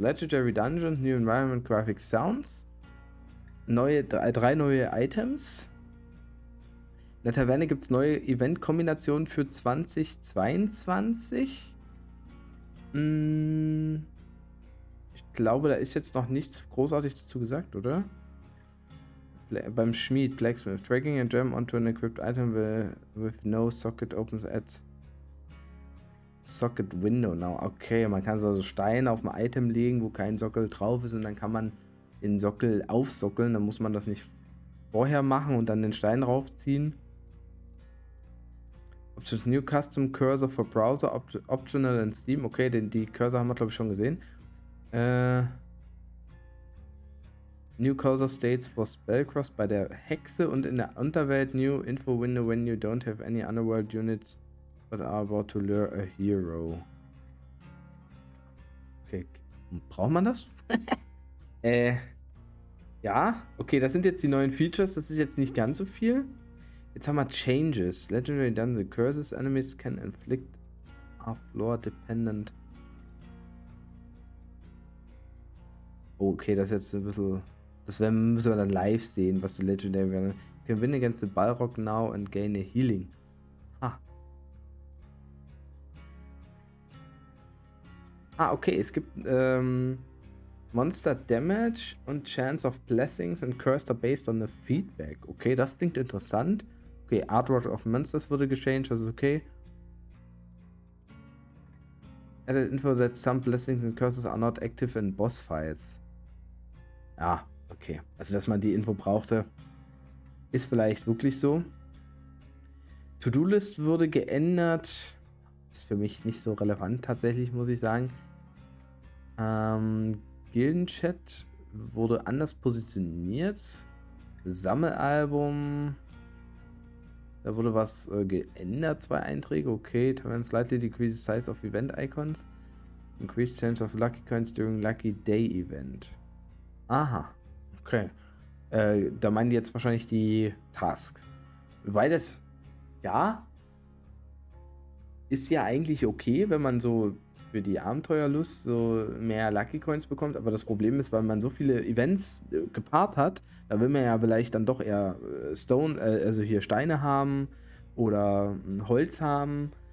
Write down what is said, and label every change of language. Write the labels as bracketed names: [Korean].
[English] Legendary Dungeons, New Environment, Graphics, Sounds. [German] Drei neue Items. In der Taverne gibt es neue Event-Kombinationen für 2022. Ich glaube, da ist jetzt noch nichts großartig dazu gesagt, oder? Beim Schmied, Blacksmith. [English] Dragging a gem onto an equipped item with no socket opens at Socket Window now. [German] Okay, man kann so also Steine auf ein Item legen, wo kein Sockel drauf ist und dann kann man den Sockel aufsockeln. Dann muss man das nicht vorher machen und dann den Stein raufziehen. [English] Options New Custom Cursor for Browser, Optional in Steam. [German] Okay, die Cursor haben wir glaube ich schon gesehen. [English] New Cursor States for Spellcross [German] bei der Hexe und in der Unterwelt [English] New Info Window when you don't have any Underworld units but are about to lure a hero. [German] Okay, braucht man das? Ja, okay, das sind jetzt die neuen Features, das ist jetzt nicht ganz so viel. Jetzt haben wir Changes. [English] Legendary Dungeon Curses enemies can inflict are floor dependent. [German] Okay, das ist jetzt ein bisschen... Das müssen wir dann live sehen, was die Legendary werden. [English] You can win against the Balrog now and gain a healing. [German] Okay, es gibt Monster Damage und [English] Chance of Blessings and Cursed are based on the Feedback. [German] Okay, das klingt interessant. Okay, Artwork of Monsters wurde gechanged, das ist okay. [English] Added info that some Blessings and Curses are not active in Boss Fights. [German] Ja, okay. Also, dass man die Info brauchte, ist vielleicht wirklich so. To-Do-List wurde geändert. Ist für mich nicht so relevant tatsächlich, muss ich sagen. Gildenchat wurde anders positioniert. Sammelalbum. Da wurde was geändert, 2 Einträge. [English] Okay, Tavern slightly decrease the size of event icons. Increase chance of lucky coins during lucky day event. [German] Aha, okay. Da meinen die jetzt wahrscheinlich die Tasks. Wobei das, ja, ist ja eigentlich okay, wenn man so für die Abenteuerlust so mehr Lucky Coins bekommt, aber das Problem ist, weil man so viele Events gepaart hat, da will man ja vielleicht dann doch eher Stone, also hier Steine haben oder Holz haben.